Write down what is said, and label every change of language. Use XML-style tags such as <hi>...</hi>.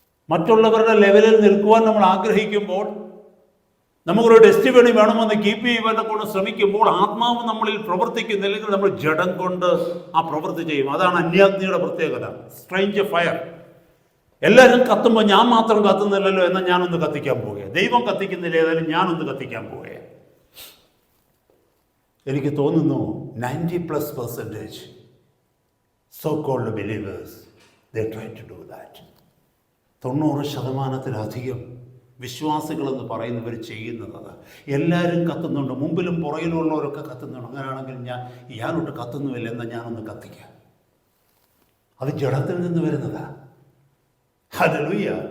<ml>മറ്റുള്ളവരുടെ ലെവലിൽ നിൽക്കുവാൻ നമ്മൾ ആഗ്രഹിക്കുമ്പോൾ, നമുക്കൊരു ടെസ്റ്റിമണി വേണമെന്ന് കീപ്പ് ചെയ്യുവാൻ കൊണ്ട് ശ്രമിക്കുമ്പോൾ ആത്മാവ് നമ്മളിൽ പ്രവർത്തിക്കുന്നില്ലെങ്കിൽ നമ്മൾ ജഡം കൊണ്ട് ആ പ്രവൃത്തി ചെയ്യും. അതാണ് അന്യാഗ്നിയുടെ പ്രത്യേകത. Strange fire. എല്ലാവരും കത്തുമ്പോൾ ഞാൻ മാത്രം കത്തുന്നില്ലല്ലോ എന്നാൽ ഞാനൊന്ന് കത്തിക്കാൻ പോവുക. ദൈവം കത്തിക്കുന്നില്ല, ഏതായാലും ഞാനൊന്ന് കത്തിക്കാൻ പോവുക. എനിക്ക് തോന്നുന്നു</ml> <en>90% so called believers they try to do that.</en> <ml>90% വിശ്വാസികളെന്ന് പറയുന്നവർ ചെയ്യുന്നത് എല്ലാവരും കത്തുന്നുണ്ട്, മുമ്പിലും പുറകിലുള്ളവരൊക്കെ കത്തുന്നുണ്ട്. അങ്ങനെയാണെങ്കിൽ ഞാനൊട്ട് കത്തുന്നുമില്ല എന്നാൽ ഞാനൊന്ന് കത്തിക്കാം. അത് ജഡത്തിൽ നിന്ന് വരുന്നതാ. ഹല്ലേലൂയ.</ml>